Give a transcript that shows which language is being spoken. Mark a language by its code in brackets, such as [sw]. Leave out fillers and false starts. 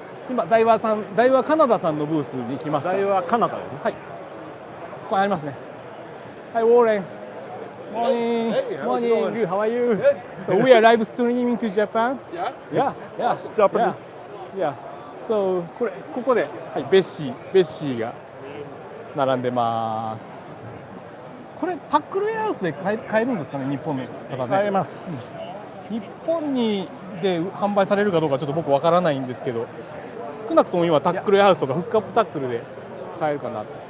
[ja] 今ダイワカナダさんのブースに来ました。台はカナダですね。はい。ここにありますね。 [en] はい、ウォーレン。Morning. Morning. Good. How are you? So we are live streaming to Japan. Yeah. Japan. Yeah. [ja] So ここで、はい、ベッシーが並んでます。これタックルウェアハウスで買えるんですかね、日本の方ね。買えます。日本で販売されるかどうかちょっと僕わからないんですけど、少なくとも今タックルウェアハウスとかフックアップタックルで買えるかなと。